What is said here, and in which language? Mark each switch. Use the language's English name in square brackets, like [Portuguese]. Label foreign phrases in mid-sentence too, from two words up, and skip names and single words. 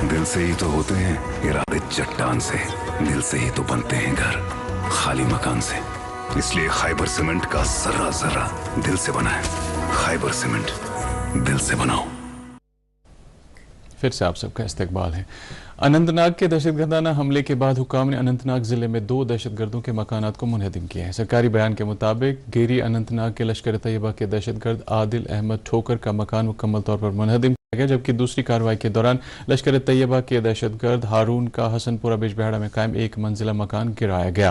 [Urdu] دل سے ہی تو ہوتے ہیں ارادے چٹان سے، دل سے ہی تو بنتے ہیں گھر خالی مکان سے۔ اس لیے خیبر سیمنٹ کا ذرہ ذرہ دل سے بنا ہے۔ خیبر سیمنٹ، دل سے بناؤ۔ پھر سے آپ سب کا استقبال ہے۔ اننت ناگ کے دہشت گردانہ حملے کے بعد حکام نے اننت ناگ ضلع میں 2 دہشت گردوں کے مکانات کو منہدم کیا ہے۔ سرکاری بیان کے مطابق گیری اننت ناگ کے لشکر طیبہ کے دہشت گرد عادل احمد ٹھوکر کا مکان مکمل طور پر منہدم کیا گیا، جبکہ دوسری کارروائی کے دوران لشکر طیبہ کے دہشت گرد ہارون کا حسن پورہ بج بہاڑا میں قائم 1 منزلہ مکان گرایا گیا۔